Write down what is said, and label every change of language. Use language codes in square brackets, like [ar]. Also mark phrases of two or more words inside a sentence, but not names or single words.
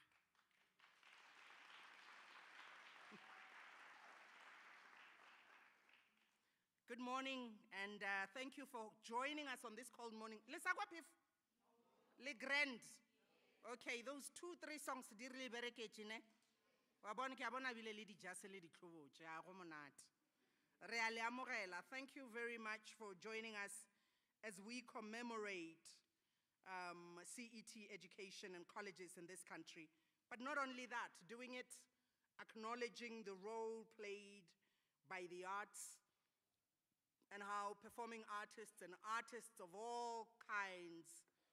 [en] Good morning, and thank you for joining us on this cold morning. Le Grand. Okay, those 2-3 songs di really [tn] bereketse ne. Wa bona ke a bona bile le di jase le di tlhobotse a go monate. Re a le amogela. [en] Thank you very much for joining us as we commemorate CET education and colleges in this country. But not only that, doing it acknowledging the role played by the arts and how performing artists and artists of all kinds